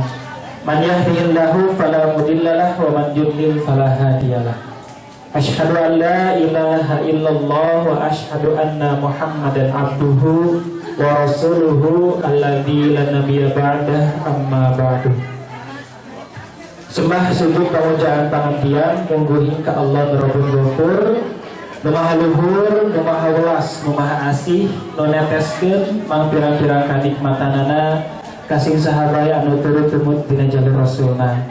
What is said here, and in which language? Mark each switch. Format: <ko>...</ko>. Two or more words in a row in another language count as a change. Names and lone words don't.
<ar>من يهده الله فلا مضل له ومن يضلل فلا هادي له. أشهد أن لا إله إلا الله وأشهد أن محمدا عبده ورسوله الذي لا نبي بعده أما بعد.</ar> <su>Sembah sujud pamujaan pangantian mungguhin ka Allah Rabbul Ghafur, nu maha luhur, nu maha welas, nu maha asih, nu neteskeun mangpira-pira kanikmatanana kasing sahabaya anu turut tumut dina jalur Rasulna.</su>